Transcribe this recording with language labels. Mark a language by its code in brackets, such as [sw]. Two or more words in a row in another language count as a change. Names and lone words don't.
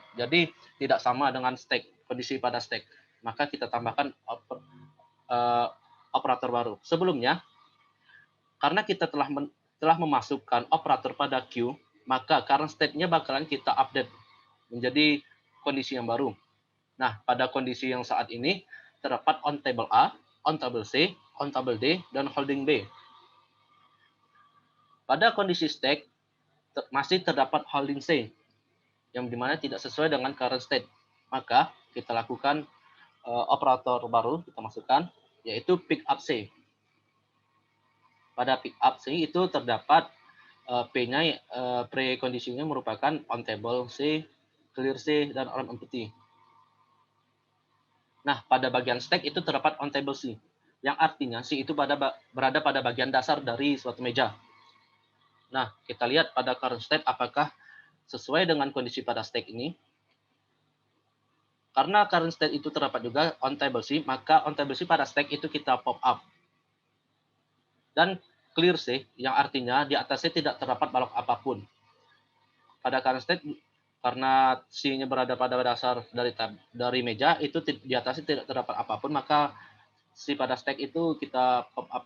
[id] Jadi tidak sama dengan stack, kondisi pada stack. Maka kita tambahkan operator baru. Sebelumnya, karena kita telah memasukkan operator pada queue, maka [en] current state- [id] nya bakalan kita update menjadi kondisi yang baru. Nah, pada kondisi yang saat ini terdapat [en] on table A, on table C, on table D, [id] dan [en] holding B. [id] Pada kondisi stack masih terdapat [en] holding C, [id] yang dimana tidak sesuai dengan [en] current state. [id] Maka kita lakukan operator baru, kita masukkan, yaitu [en] pick up C. [id] Pada [en] pick up C [id] itu terdapat P-nya, prekondisinya merupakan [en] on table C, clear C, [id] dan [en] arm empty. [id] Nah, pada bagian stack itu terdapat [en] on table C, [id] yang artinya C itu berada pada bagian dasar dari suatu meja. Nah, kita lihat pada [en] current state [id] apakah sesuai dengan kondisi pada stack ini. Karena [en] current state [id] itu terdapat juga [en] on table C, [id] maka [en] on table C [id] pada stack itu kita [en] pop up. [id] Dan [en] clear C, [id] yang artinya di atasnya tidak terdapat balok apapun. Pada [en] current state, [id] karena C-nya berada pada dasar dari meja, itu di atasnya tidak terdapat apapun, maka C pada stack itu kita [en] pop up.